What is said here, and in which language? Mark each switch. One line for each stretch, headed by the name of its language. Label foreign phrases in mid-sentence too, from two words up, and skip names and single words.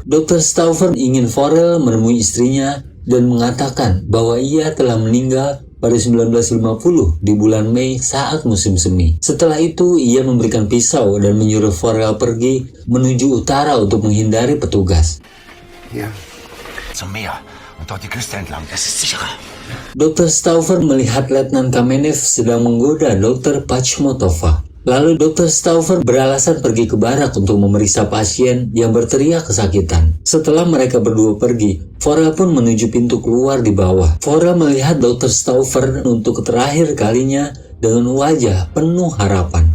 Indonesian: Dr. Stauffer ingin Forel menemui istrinya dan mengatakan bahwa ia telah meninggal pada 1950 di bulan Mei saat musim semi. Setelah itu, ia memberikan pisau dan menyuruh Forel pergi menuju utara untuk menghindari petugas.
German: Hier, zum Meer und dort die Küste entlang. Das ist sicherer.
Indonesian: Dr. Stauffer melihat Letnan Kamenev sedang menggoda Dr. Pachmotova. Lalu Dr. Stauffer beralasan pergi ke barak untuk memeriksa pasien yang berteriak kesakitan. Setelah mereka berdua pergi, Forel pun menuju pintu keluar di bawah. Forel melihat Dr. Stauffer untuk terakhir kalinya dengan wajah penuh harapan.